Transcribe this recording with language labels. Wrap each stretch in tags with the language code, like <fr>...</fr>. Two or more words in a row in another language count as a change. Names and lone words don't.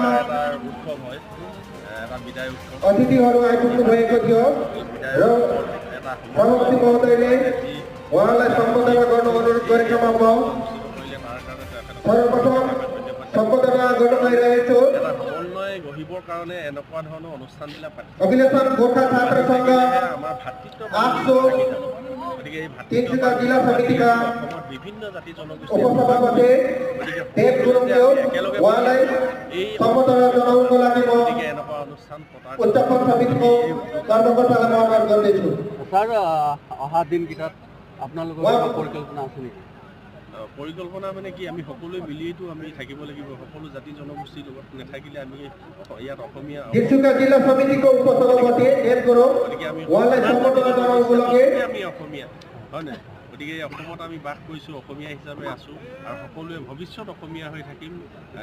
<ne>उत्सव है विदाय उत्सव अतिथिहरू आइपुग्नु भएको थियो र सभापति महोदयले उहाँलाई सम्बोधन गर्नु अनुरोध गरेकोमा म सर्वप्रथम सम्बोधन गर्न गइरहेछु।</ne> <as>समन्वय गঢ়িবৰ কাৰণে এনেকুৱা ধৰণৰ অনুষ্ঠানবিলাক</as> <ne>अखिलेश्वर गोर्खा छात्र संघ</ne> <as>আমাৰ ভাতৃত্ব</as> <ne>आठसो</ne> <as>গতিকে এই</as> <ne>तिनसुका जिल्ला समितिका</ne> <as>অসমৰ বিভিন্ন জাতি জনগোষ্ঠী</as> <ne>उपसभापति देव गुरुङज्यू उहाँलाई सम्बोधन जनाउनको लागि म</ne> <as>এনেকুৱা অনুষ্ঠান পতাৰ</as> <ne>उच्चतम समितिको कर्मकर्तालाई म अनुरोध गर्दैछु।</ne> <as>ছাৰ অহা দিনকেইটাত আপোনালোকৰ পৰিকল্পনা আছে নেকি? পৰিকল্পনা মানে কি আমি সকলোৱে মিলিয়েতো আমি থাকিব লাগিব। সকলো জাতি জনগোষ্ঠীৰ লগত নাথাকিলে আমি ইয়াত অসমীয়া</as> <ne>तिनसुका जिल्ला समितिको उपसभापति देव गुरुङ उहाँलाई सम्बोधन जनाउनको लागि</ne> <as>আমি অসমীয়া হয় নাই? গতিকে অসমত আমি বাস কৰিছোঁ, অসমীয়া হিচাপে আছোঁ আৰু সকলোৱে ভৱিষ্যত অসমীয়া হৈ থাকিম।</as>